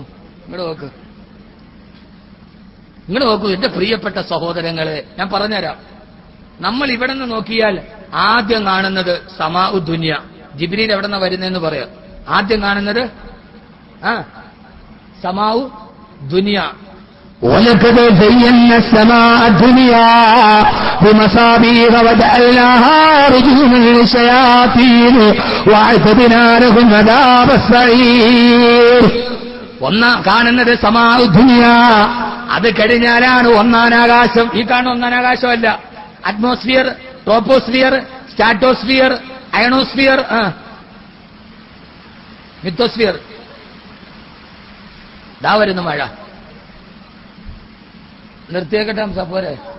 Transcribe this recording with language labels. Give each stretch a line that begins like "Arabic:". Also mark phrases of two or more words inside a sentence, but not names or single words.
Malayalam: ഇങ്ങോട്ട് നോക്കൂ എന്റെ പ്രിയപ്പെട്ട സഹോദരങ്ങളെ, ഞാൻ പറഞ്ഞുതരാം. നമ്മൾ ഇവിടെ നിന്ന് നോക്കിയാൽ ആദ്യം കാണുന്നത്
Arabic: السماء الدنيا.
Malayalam: ജിബ്രീൽ എവിടെ നിന്നാ വരുന്നതെന്ന് പറയാം. ആദ്യം കാണുന്നത്
Arabic: السماء الدنيا. ولقد زينا السماء الدنيا بمصابيح وجعلناها رجوما للشياطين واعتدنا لهم عذاب السعير.
Malayalam: കാണുന്നത്
Arabic: السماء الدنيا.
Malayalam: അത് കഴിഞ്ഞാലാണ് ഒന്നാം ആകാശം. ഈ കാണുന്ന ഒന്നാം ആകാശമല്ല.
English: Atmosphere, troposphere, stratosphere, ionosphere, mesosphere.
Malayalam: ദാ വരുന്നു മഴ. നിർത്തിയേക്കട്ടെ പോരെ?